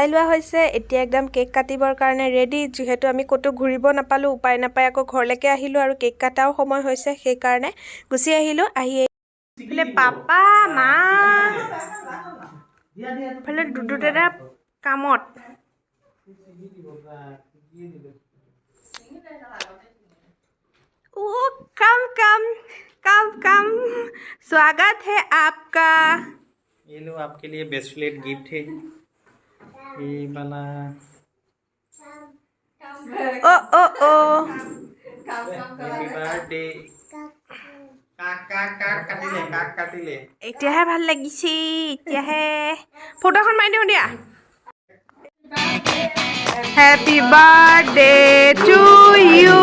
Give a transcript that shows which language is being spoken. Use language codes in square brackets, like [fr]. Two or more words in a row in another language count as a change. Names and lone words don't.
[as] লোৱা হৈছে এতিয়া একদম কেক কাটিবৰ কাৰণে ৰেডি যিহেতু আমি ক'তো ঘূৰিব নাপালোঁ উপায় নাপায় আকৌ ঘৰলৈকে আহিলোঁ আৰু কেক কাটাও সময় হৈছে সেইকাৰণে গুচি আহিলোঁ আহি এইফালে পাপা মা এইফালে দুটা কামত [hi] कम स्वागत है आपका ये लो आपके लिए [en] bracelet gift [hi] है ये वाला ओ [en] happy birthday [as] কাক কাটিলে এতিয়াহে ভাল লাগিছে এতিয়াহে ফটোখন মাৰি দিওঁ দিয়া [en] Happy birthday to you.